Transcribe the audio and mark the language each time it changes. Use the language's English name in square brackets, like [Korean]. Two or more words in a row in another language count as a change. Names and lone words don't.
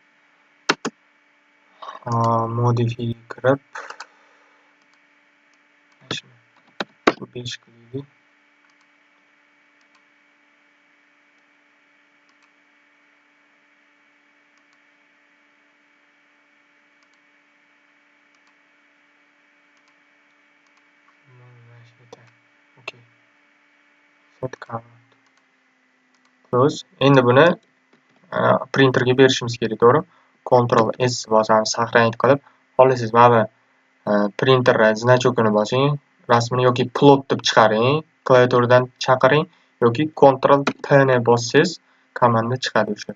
[Uzbek] Modify kirib shu 5 qilaylik. Okey. [English] Set current. Close. [Uzbek] Endi buni printerga berishimiz kerak, to'g'ri? Ctrl S bosamiz, saqlanib qilib, xohlasangiz mana bu printer значокini bosing, rasmini yoki plot deb chiqaring, klaviaturadan chaqiring yoki Ctrl P ni bossangiz komanda chiqadi o'sha.